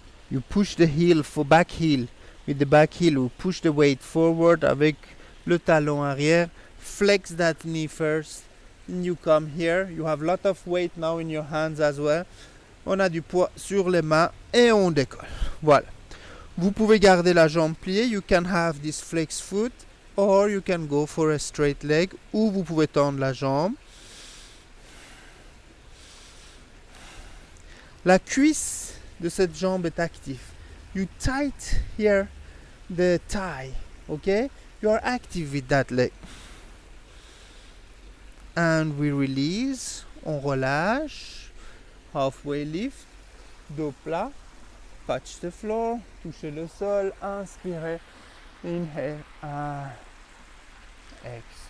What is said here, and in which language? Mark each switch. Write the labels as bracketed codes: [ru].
[en] You push the heel for back heel. With the back heel, you push the weight forward [fr] avec le talon arrière. [en] Flex that knee first. And you come here. You have a lot of weight now in your hands as well. [fr] On a du poids sur les mains et on décolle. Voilà. Vous pouvez garder la jambe pliée. [en] You can have this flex foot. Or you can go for a straight leg. [fr] Ou vous pouvez tendre la jambe. La cuisse de cette jambe est active. [en] You tight here the thigh, okay? You are active with that leg. And we release, [fr] on relâche, [en] halfway lift, [fr] dos plat, [en] touch the floor, [fr] touchez le sol, inspirez, [en] inhale, exhale.